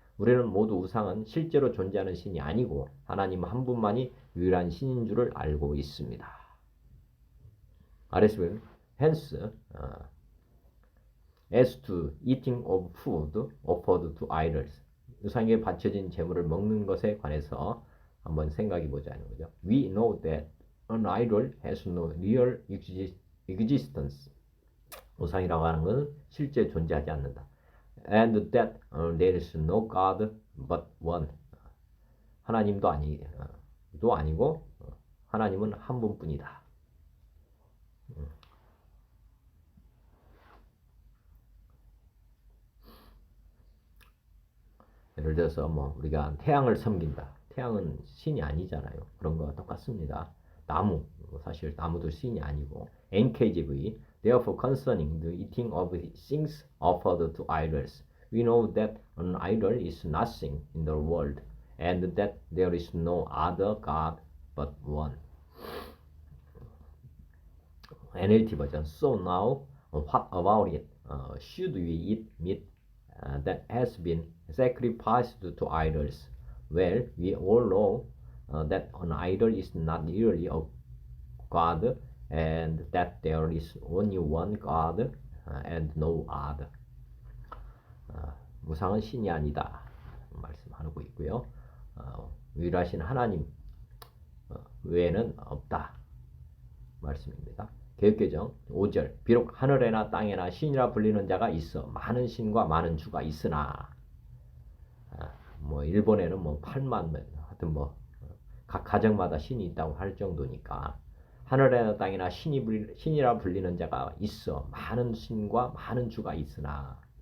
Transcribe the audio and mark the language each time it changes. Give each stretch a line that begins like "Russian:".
Korean: 우리는 모두 우상은 실제로 존재하는 신이 아니고 하나님 한 분만이 유일한 신인 줄을 알고 있습니다. RSV
English: Hence as to eating of food offered to idols
Korean: 우상에 바쳐진 제물을 먹는 것에 관해서 한번 생각해 보자는 거죠.
English: We know that an idol has no real existence.
Korean: 우상이라고 하는 것은 실제 존재하지 않는다.
English: And that there is no God but one.
Korean: 하나님도 아니고 하나님은 한 분뿐이다. 예를 들어서 우리가 태양을 섬긴다. 태양은 신이 아니잖아요. 그런 거와 똑같습니다. 나무, 사실 나무도 신이 아니고
English: NKJV Therefore concerning the eating of things offered to idols, we know that an idol is nothing in the world, and that there is no other God but one. NLT 버전 So now, what about it? Should we eat meat that has been sacrificed to idols? Well, we all know that an idol is not really a God and that there is only one God and no other.
Korean: 우상은 신이 아니다 말씀하고 있고요. 유일하신 하나님 외에는 없다 말씀입니다. 개역개정 5절 비록 하늘에나 땅에나 신이라 불리는 자가 있어 많은 신과 많은 주가 있으나 뭐 일본에는 뭐 8만 하여튼 뭐 각 가정마다 신이 있다고 할 정도니까 하늘에나 땅에나 신이라 불리는 자가 있어 많은 신과 많은 주가 있으나